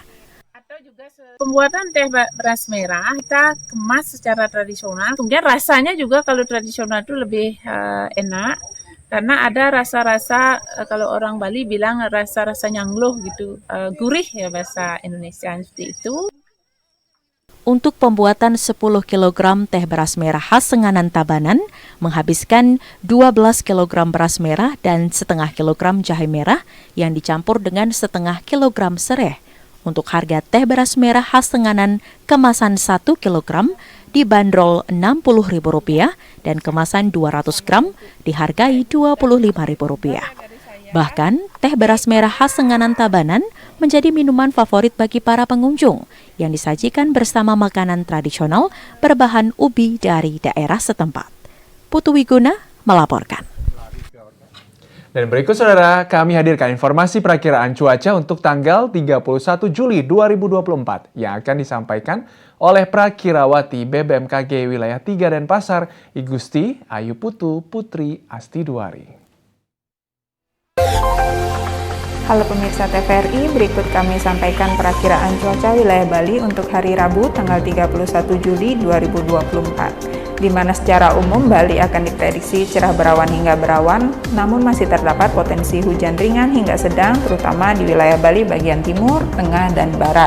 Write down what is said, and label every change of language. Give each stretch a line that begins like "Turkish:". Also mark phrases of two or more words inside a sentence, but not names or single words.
Indonesian: Pembuatan teh beras merah kita kemas secara tradisional. Kemudian rasanya juga kalau tradisional itu lebih enak karena ada rasa-rasa kalau orang Bali bilang rasa-rasa nyangloh gitu, gurih ya bahasa Indonesia seperti itu. Untuk pembuatan 10 kg teh beras merah khas Senganan Tabanan menghabiskan 12 kg beras merah dan setengah kilogram jahe merah yang dicampur dengan setengah kilogram sereh. Untuk harga teh beras merah khas Senganan kemasan 1 kg dibanderol Rp60.000 dan kemasan 200 gram dihargai Rp25.000. Bahkan, teh beras merah khas Senganan Tabanan menjadi minuman favorit bagi para pengunjung yang disajikan bersama makanan tradisional berbahan ubi dari daerah setempat. Putu Wiguna melaporkan. Dan berikut, saudara, kami hadirkan informasi perakiraan cuaca untuk tanggal 31 Juli 2024 yang akan disampaikan oleh Prakirawati BBMKG Wilayah 3 Denpasar, Igusti Ayu Putu Putri Astiduari. Halo pemirsa TVRI, berikut kami sampaikan perakiraan cuaca wilayah Bali untuk hari Rabu tanggal 31 Juli 2024, di mana secara umum Bali akan diprediksi cerah berawan hingga berawan, namun masih terdapat potensi hujan ringan hingga sedang terutama di wilayah Bali bagian timur, tengah, dan barat.